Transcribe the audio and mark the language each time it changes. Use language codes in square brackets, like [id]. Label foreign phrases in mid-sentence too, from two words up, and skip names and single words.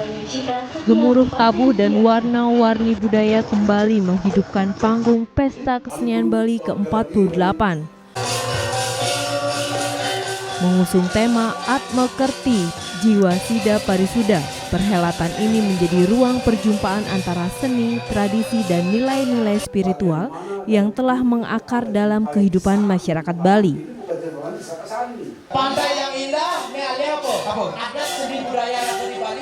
[id] Gemuruh tabuh dan warna-warni budaya kembali menghidupkan panggung Pesta Kesenian Bali ke-48. Mengusung tema Atma Kerti, Jiwa Sida Parisuda, perhelatan ini menjadi ruang perjumpaan antara seni, tradisi, dan nilai-nilai spiritual yang telah mengakar dalam kehidupan masyarakat Bali. Pantai yang indah, adat seni budaya di Bali.